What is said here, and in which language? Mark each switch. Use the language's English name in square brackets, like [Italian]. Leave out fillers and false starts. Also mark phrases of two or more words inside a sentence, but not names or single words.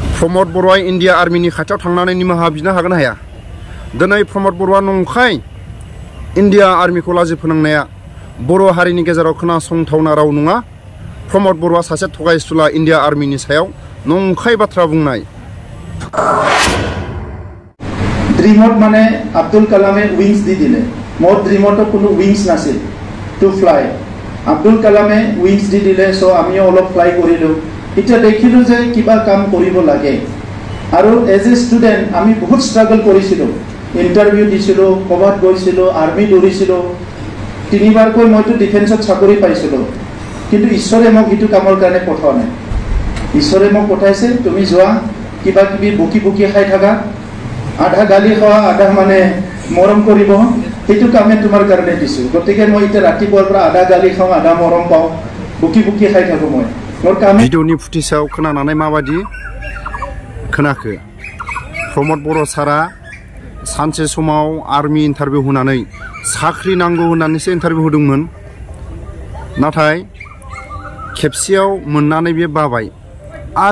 [Bodo] प्रमद बर'आ इन्डिया आर्मिनि खाथियाव थांनानै निमाहा बिनो हागोन हाया दिनै प्रमद बर'आ नंखाय इन्डिया आर्मिखौ लाजि फोनांनाया बर' हारिनि गेजेराव खोनासंथावना राव नङा प्रमद बर'आ सासे थगायसुला इन्डिया आर्मिनि सायाव नंखाय बाथ्रा बुंनाय [Assamese] ড্ৰীমত মানে আব্দুল কালামে উইংছ দি দিলে মোৰ ড্ৰীমতো কোনো উইংছ নাছিল [English] to fly [Assamese] আব্দুল কালামে উইংছ দি দিলে ছ' আমিও অলপ ফ্লাই কৰিলো এটা দেখিলো যে কিবা কাম কৰিব লাগে আৰু [English] as a student [Assamese] আমি বহুত স্ট্ৰাগল কৰিছিলো ইন্টাৰভিউ দিছিলো কবাত গৈছিলো আৰ্মি দৌৰিছিলো তিনিবাৰকৈ মইতো ডিফেন্সত চাকৰি পাইছিলো কিন্তু ঈশ্বৰে মোক ইটো কামৰ কাৰণে পঠোৱা নাই ঈশ্বৰে মোক পঠাইছে তুমি যোৱা কিবা কিবি বুকি বুকি খাই থাকা আধা গালি খোৱা আধা মানে মৰম কৰিব সেইটো কামে তোমাৰ কাৰণে দিছো গতিকে মই এটা ৰাতিপুৱাৰ পৰা আধা গালি খাওঁ আধা মৰম পাওঁ বুকি বুকি খাই থাকো মই মোৰ কামে [Bodo] ভিডিঅ'नि फुटेजआव खोनानानै माबादि खोनाखो प्रमद बर' सारा सानसे समाव आर्मि इन्टारभिउ होनानै साख्रि नांगौ होननानैसो इन्टारभिउ होदोंमोन नाथाय खेबसेयाव मोननानै बे बाबाय आरो